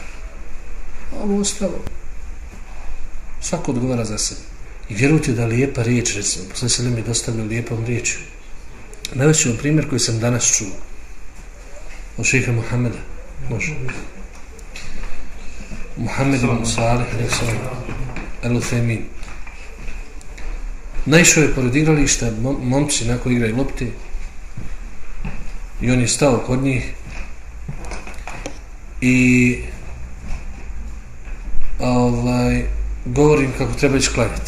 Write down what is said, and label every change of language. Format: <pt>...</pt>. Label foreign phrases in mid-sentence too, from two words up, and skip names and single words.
<bs>Ovo ostalo, svako odgovara za sebe. I vjerujte da lijepa riječ, recimo, posle se mi dostavio lijepom riječu. Navešću vam primjer koji sam danas čuo od šejha Muhameda. Može. Muhammed ibn Salih al-Uthaymin. Naišao je pored igrališta, momci nakon igraju lopte, i on je stao kod njih i govorim kako treba ići klanjati.</bs>